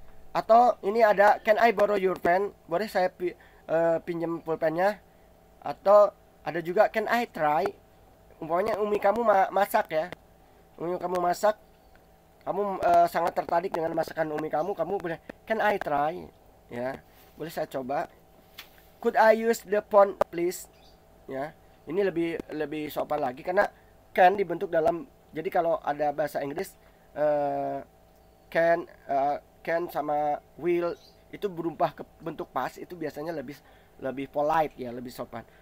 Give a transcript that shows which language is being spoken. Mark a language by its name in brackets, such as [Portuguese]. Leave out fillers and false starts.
[Indonesian] Atau ini ada [English] can I borrow your pen? [Indonesian] Boleh saya pinjam pulpennya? Atau ada juga [English] can I try? [Indonesian] Umpamanya umi kamu masak ya, umi kamu masak, kamu sangat tertarik dengan masakan umi kamu boleh can I try ya. Boleh saya coba. [English] Could I use the phone please? [Indonesian] Ya, ini lebih sopan lagi karena can dibentuk dalam. Jadi kalau ada bahasa Inggris can sama will itu berubah ke bentuk pas, itu biasanya lebih polite ya, lebih sopan.